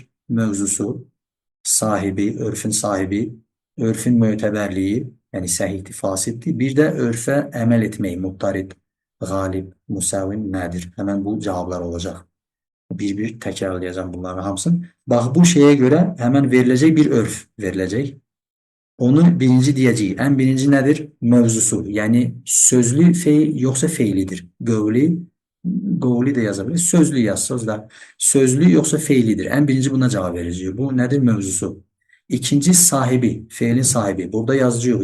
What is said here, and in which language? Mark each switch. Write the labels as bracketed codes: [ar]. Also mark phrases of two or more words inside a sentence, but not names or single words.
[az] Mövzusu, sahibi, örfün sahibi, örfün mötəbərliyi, yəni səhihdir, fasiddir. Bir də örfə əməl etməyi, muttarid, qalib, musavin nədir? Həmən bu cavablar olacaq. Bir-bir təkrarlayacağım bunların hamısını. Bax, bu şeyə görə həmən veriləcək bir örf veriləcək. [tr] Onu birinci diyeceği. En birinci nedir? Mevzusu. Yani sözlü fiil yoksa fiilidir. Gövli de yazabilir. Sözlü yaz sözler. Sözlü yoksa fiilidir. En birinci buna cevap vereceği. Bu nedir? Mevzusu. İkinci sahibi. Fiilin sahibi. Burada yazıyor.